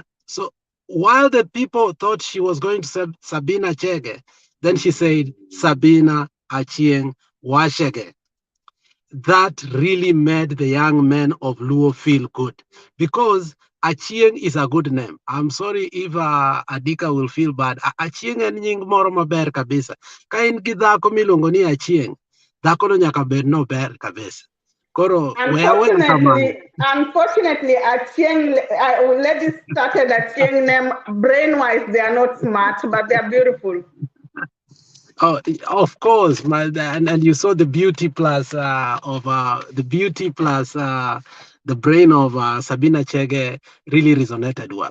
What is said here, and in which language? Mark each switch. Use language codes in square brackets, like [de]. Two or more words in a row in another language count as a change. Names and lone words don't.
[en] So while the people thought she was going to say Sabina Chege, then she said Sabina Achieng Washege. That really made the young men of Luo feel good, because Achieng is a good name. I'm sorry if Adika will feel bad. [luo] Achieng en nying moro maber kabisa. Ka in gi dhako miluongo ni Achieng, Dhakono nyaka bed no ber kabisa. Koro [sw] wewe kama [en] Unfortunately, ladies started Achieng them brain-wise, they are not smart, but they are beautiful. Oh, of course, and you saw the beauty plus the brain of Sabina Chege really resonated well.